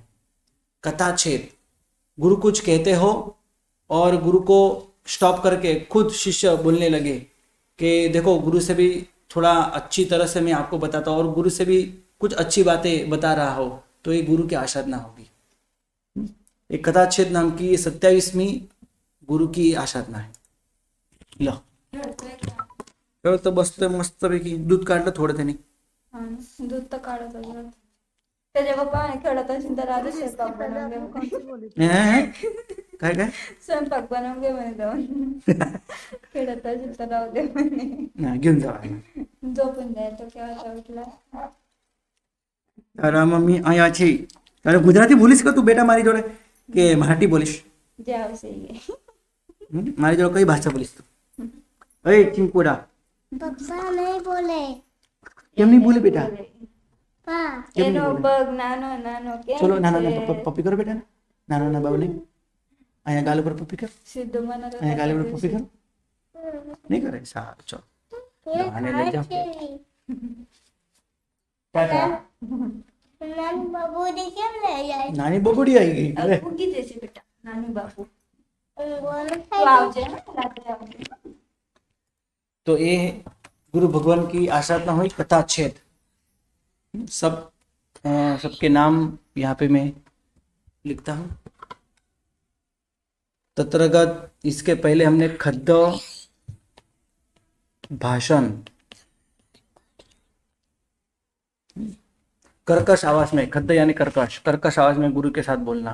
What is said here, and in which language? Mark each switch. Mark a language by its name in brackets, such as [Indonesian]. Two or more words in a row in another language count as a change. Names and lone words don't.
[Hindi] कथाच्छेद, गुरु कुछ कहते हो और गुरु को स्टॉप करके खुद शिष्य बोलने लगे कि देखो गुरु से भी थोड़ा अच्छी तरह से मैं आपको बताता हूँ, और गुरु से भी कुछ अच्छी बातें बता रहा हो, तो ये गुरु की आसाधना होगी। एक कथाच्छेद नाम की 27वीं गुरु की आसाधना है। [Marathi] लो तो बस तो मस्त पैकी दूध काढलं थोडं त्याने, दूध तर काढत होतं त्याच्या पप्पाने खेळत असेल तर आधी स्वयंपाक बनवून काय काय स्वयंपाक बनवून घे म्हणे जाऊन खेळत असेल तर राहू दे म्हणे, नाही घेऊन जावा। झोपून द्यायचं केव्हा उठला। [Gujarati] તારા મમ્મી અહીંયા છે, તારે ગુજરાતી બોલીશ કે તું બેટા મારી જોડે કે મરાઠી બોલીશ? [Marathi] जे आवश्यक आहे [Gujarati] મારી જોડે કઈ ભાષા બોલીશ તું? અરે ચિંકુડા પપ્પા નહીં બોલે કેમ નહીં બોલે બેટા? પા કેમ એનો નહીં બોલે? પગ નાનો નાનો કેમ ચલો નાના છે? નાના પપ્પી કરો બેટા, નાના બાબુ નહીં. અહીંયા ગાલ ઉપર પપ્પી કર. સીધું મને તો અહીંયા ગાલ ઉપર કરતા પપ્પી કર. નહીં કરે. સારું ચલો. આને લઈ જાઓ. ટાટા. નાની બાબુની કેમ લઈ જાય? નાની બબડી આવી ગઈ. અરે ઊંઘી જશે બેટા નાનું બાપુ ઊંઘવાનું તું થાય આવજે ને રાત્રે આવજે [Hindi] तो ये गुरु भगवान की आराधना हुई कथा छेद. सबके नाम यहाँ पे मैं लिखता हूँ. तत्रगत. इसके पहले हमने खद्द भाषण कर्कश आवाज में, खद्द यानी कर्कश, कर्कश आवाज में गुरु के साथ बोलना.